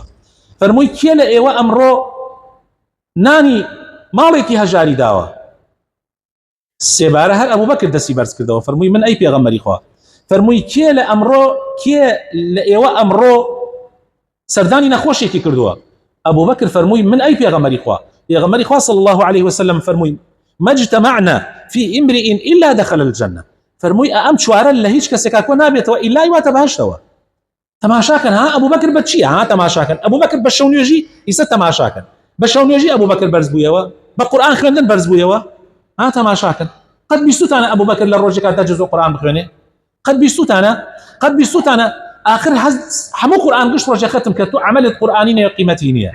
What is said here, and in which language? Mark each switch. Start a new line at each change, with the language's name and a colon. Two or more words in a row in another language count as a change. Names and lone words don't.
Central Kurdish: فەرمووی کێ لە ئێوە ئەمڕۆ نانی ماڵێکی هەژاری داوە؟ سێبارە هەر ئەبوبەکر دەستی بەرز کردەوە. فەرمووی من ئەی پێغەمبەری خوا. فەرمووی کێ لە ئێوە ئەمڕۆ سەردانی نەخۆشێکی کردووە؟ ئەبوبەکر فەرمووی من ئەی پێغەمبەری خوا. پێغەمبەری خوا
Arabic: صلی الله عليه وسلم
Central Kurdish: فەرمووی
Arabic: ما اجتمعنا في امرئ إلا دخل الجنة.
Central Kurdish: فەرمووی ئەم چوارە لە هیچ کەسێکا کۆ نابێتەوە ئیلای واتە بەهەشتەوە. تەماشاکەن ها ئەبوبەکر بە چییە؟ ها تەماشاکەن ئەبوبەکر بە شەو نوێژی ئیسە تەماشاکەن، بە شەو نوێژی ئەبوبەکر بەرز بوویەوە، بە قورئان خوێندن بەرز بوویەوە. ها تەماشاکەن. قەت بیستوتانە ئەبوبەکر لە ڕۆژێکا تا جزء قورئان بخوێنێ؟ قەت بیستوتانە آخر هەموو قورئان گشت ڕۆژێ ختم کرد و عملت قورئانی نیە قیمەتی نییە.